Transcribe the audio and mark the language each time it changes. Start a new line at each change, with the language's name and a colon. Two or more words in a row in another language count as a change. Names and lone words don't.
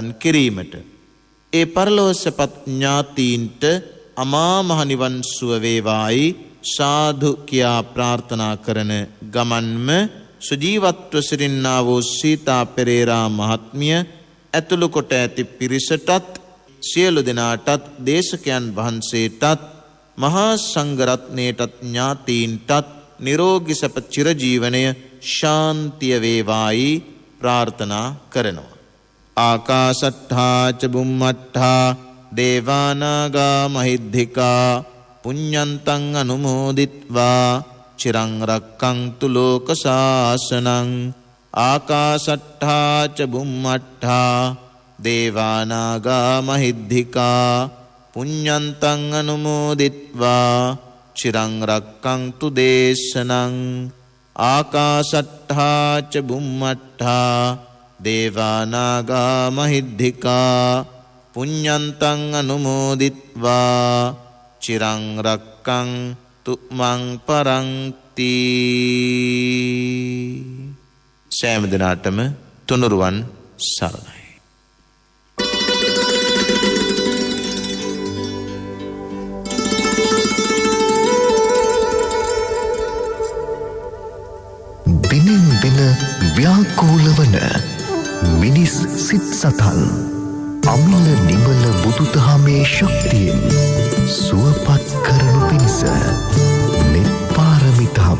Sinhala: කිරීමට, ඒ පරලෝ සැපත් ඥාතීන්ට අමා මහ නිවන් සුව වේවායි සාදු කියා ප්‍රාර්ථනා කරන ගමන්ම සුජීවත්ව සිටින්නා වූ සීතා පෙරේරා මහත්මිය ඇතුළු කොට ඇති පිරිසටත් සියලු දෙනාටත් දේශකයන් වහන්සේටත් මහා සංඝරත්නයටත් ඥාතීන්ටත් නිරෝගී සැප චිරජීවනය ශාන්තිය වේවායි ප්‍රාර්ථනා කරනවා.
Pali: ආකාශට්ඨා ච බුම්මට්ඨා දේවානාගා මහිද්దికා පුඤ්ඤන්තං අනුමෝදිත්වා චිරං රක්ඛන්තු ලෝක ශාසනං. ආකාශට්ඨා ච බුම්මට්ඨා දේවානාගා මහිද්దికා පුඤ්ඤන්තං අනුමෝදිත්වා චිරං රක්ඛන්තු දේශනං. ආකාශට්ඨා ච බුම්මට්ඨා දේවානාගා මහිද්దికා පුඤ්ඤන්තං අනුමෝදිත්වා චිරං රක්ඛන්තු මං පරන්ති.
Sinhala: සෑම දිනාටම තුනුරුවන් සරණයි. දිනෙන් දින ව්‍යාකූල වන මිනිස් සිත් සතන් අමිල නිමල බුදුදහමේ ශක්තියෙන් සුවපත් කරනු පිණිස මෙත් පාරමිතාව